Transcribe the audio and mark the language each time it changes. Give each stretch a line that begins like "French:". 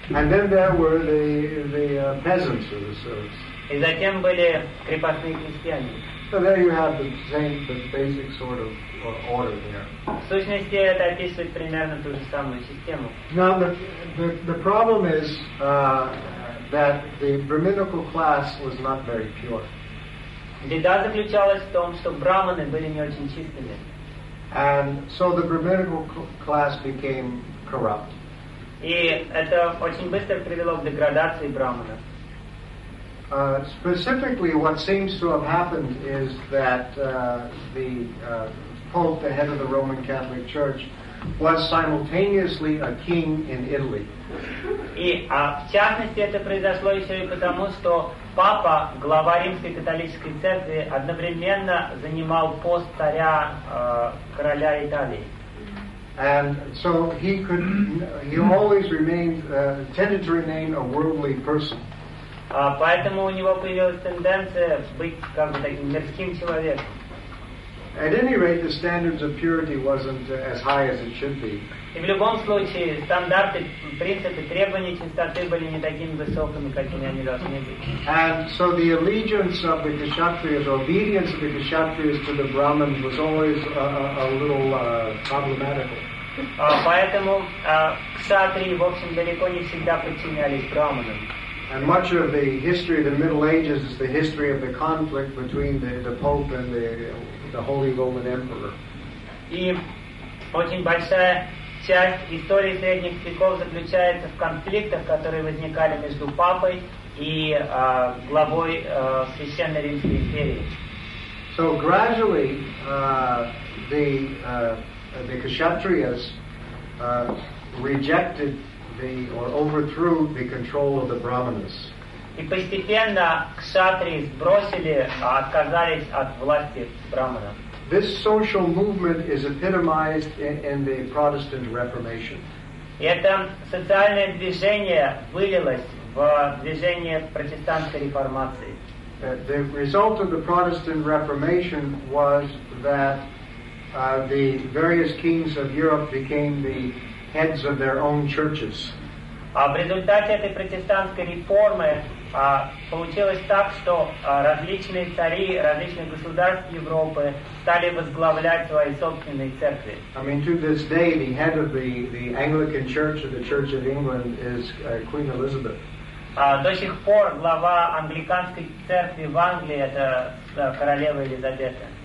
English: And then there were the peasants or the serfs.
Russian: И затем были крепостные крестьяне.
English: So there you have the basic sort of order there.
Russian: В сущности, это описывает примерно ту же самую систему.
English: Now the problem is that the brahminical class was not very pure.
Russian: Беда заключалась в том, что брахманы были не очень чистыми.
English: And so the brahminical class became corrupt.
Russian: И это очень быстро привело к деградации брахманов.
English: Specifically, what seems to have happened is that the Pope, the head of the Roman Catholic Church, was simultaneously a king in Italy.
Russian: И в частности это произошло еще и потому, что папа, глава Римской католической церкви, одновременно занимал пост царя короля Италии.
English: And so he always tended to remain a worldly person.
Russian: Поэтому у него появилась тенденция быть как бы таким мирским человеком.
English: At any rate, the standards of purity wasn't as high as it should be.
Russian: И в любом случае, стандарты, принципы, требования чистоты были не такими высокими, какими они должны быть.
English: And so the allegiance of the kshatriyas, obedience of the kshatriyas to the brahmins was always a little problematical.
Russian: Поэтому кшатрии, в общем, далеко не всегда подчинялись брахманам.
English: And much of the history of the Middle Ages is the history of the conflict between the Pope and the Holy Roman Emperor.
Russian: И очень большая часть истории средних веков заключается в конфликтах, которые возникали между папой и главой Священной Римской империи.
English: So gradually the kshatriyas overthrew the control of the brahmanas.
Russian: И постепенно кшатрии сбросили, отказались от власти брахманов.
English: This social movement is epitomized in the Protestant Reformation.
Russian: И это социальное движение вылилось в движение протестантской реформации.
English: The result of the Protestant Reformation was that the various kings of Europe became the heads of their own churches.
Russian: А в результате этой протестантской реформы получилось так, что различные цари различных государств Европы стали возглавлять свои собственные церкви.
English: I mean, to this day, the head of the Anglican Church or the Church of England is Queen Elizabeth.
Russian: До сих пор глава англиканской церкви в Англии это королева Елизавета.